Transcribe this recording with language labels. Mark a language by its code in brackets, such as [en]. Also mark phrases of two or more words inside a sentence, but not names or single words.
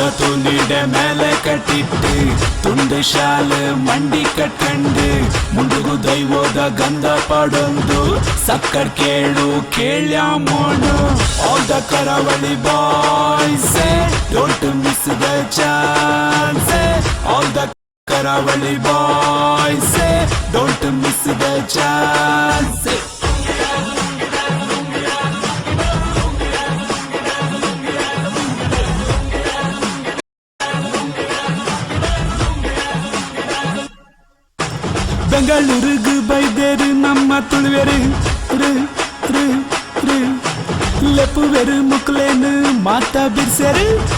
[tcy] ತುಂಡಿಡೆ ಮೇಲೆ ಕಟ್ಟಿಟ್ಟು ತುಂಡು ಶಾಲ ಮಂಡಿ ಕಟ್ಕಂಡು ಮುಂಡೋಗು ದೈವೋದ ಗಂಧ ಪಾಡೊಂದು ಸಕ್ಕರ್ ಕೇಳು ಕೇಳ್ಯ ಮೋನು [en] all the Karavali boys don't miss the chance all the Karavali boys, don't miss the chance. [tcy] ಬೆಂಗಳೂರಿಗೆ ಬೈದೇರು ನಮ್ಮ ತುಳುವೆರು ಲೆಪುವೆರು ಮುಕ್ಲೇನು ಮಾತಾ ಬಿರ್ಸೆರು